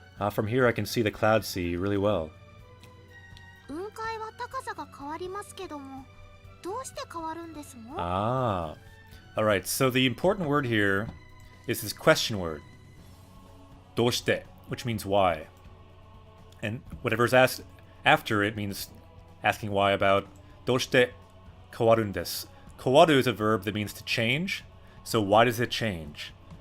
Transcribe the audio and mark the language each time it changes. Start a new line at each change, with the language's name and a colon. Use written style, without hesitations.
English: From here I can see the Cloud Sea really well.
Japanese: 雲海は高さが変わりますけども、どうして変わるんですの？ Ah.
English: Alright, so the important word here is this question word. どうして, which means why. And whatever's asked after it means asking why about
Japanese: どうして変わるんです.
English: Kawaru is a verb that means to change, so why does it change?